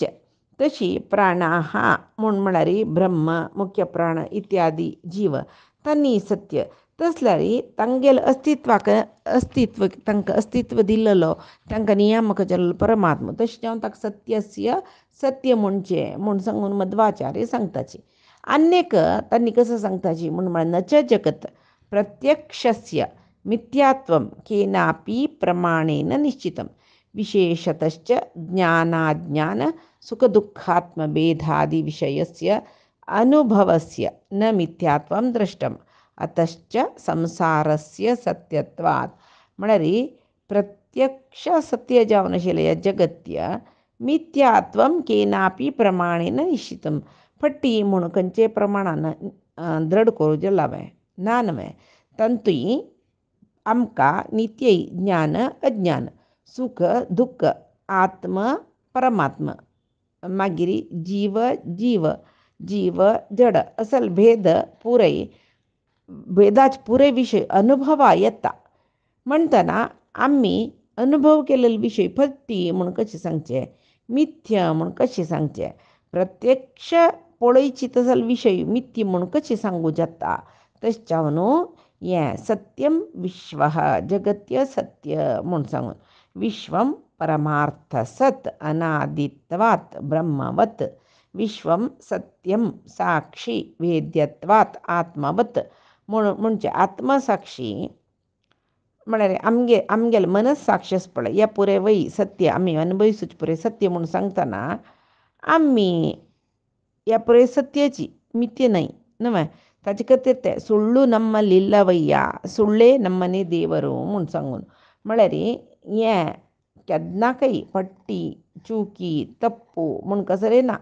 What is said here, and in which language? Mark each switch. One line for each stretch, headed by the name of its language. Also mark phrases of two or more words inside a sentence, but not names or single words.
Konkani: तशी प्राणाहा म्हूण म्हळ्यार ब्रह्म मुख्य प्राण इत्यादी जीव तांणी सत्य. तसल्यार तांगेले अस्तित्व तांकां अस्तित्व दिल्लो तांकां नियामक जाल्लो परमात्मा. तशें जावन ताका सत्यस्य सत्य म्हणचें म्हूण सांगून मध्वाचार्य सांगताची. आनेक तांणी कसं सांगताची म्हूण म्हळ्यार
Sanskrit: नच जगत प्रत्यक्षस्य मिथ्यात्वं केनापि प्रमाणेन निश्चितं विशेषतश्च ज्ञानाज्ञान सुखदुःखात्मभेदादिविषयस्य अनुभवस्य न मिथ्यात्वं दृष्टम् अतश्च संसारस्य सत्यत्वात्.
Konkani: म्हळ्यार प्रत्यक्ष सत्य जावन आशिल्लें ह्या जगत्य
Sanskrit: मिथ्यात्वं केनापि प्रमाणेन निश्चितं.
Konkani: फट्टी म्हूण खंयचे प्रमाणान दृढ करूं लावे ना न्हय. तांतूय आमकां नित्य ज्ञान अज्ञान सुख दुख्ख आत्म परमात्मा मागीर जीव जड असल भेद भेदाचे पुरे विशय अनुभवा येता. म्हणटना आमी अनुभव केलेले विषय फट्टी म्हणून कशें सांगचे, मिथ्य म्हणून कशें सांगचे, प्रत्यक्ष पळयची तसले विशय मिथ्य म्हणून कशें सांगू जाता. तशें न्हू हें सत्यम विश्व जगत्य सत्य म्हणून सांगून
Sanskrit: विश्वम परमार्थ सत अनादित्वात् ब्रह्मवत विश्वम सत्यम साक्षी वेद्यत्वात् आत्मवत
Konkani: म्हणजे आत्मसाक्षी म्हळ्यार आमगेले मनस साक्षी आसा पळय हें पुरे वय सत्य आमी अनुभविसूच पुरे सत्य म्हणून सांगतना आमी ह्या पुरे सत्याची मिथ्य न्हय न्हय ताचे खातीर ते
Kannada: ಸುಳ್ಳು ನಮ್ಮಲ್ಲಿಲ್ಲವಯ್ಯ ಸುಳ್ಳೆ ನಮ್ಮನೆ ದೇವರು
Konkani: म्हूण सांगून म्हळ्यार हें केन्नाकय फट्टी चुकी तप्पू म्हूण कसरे ना.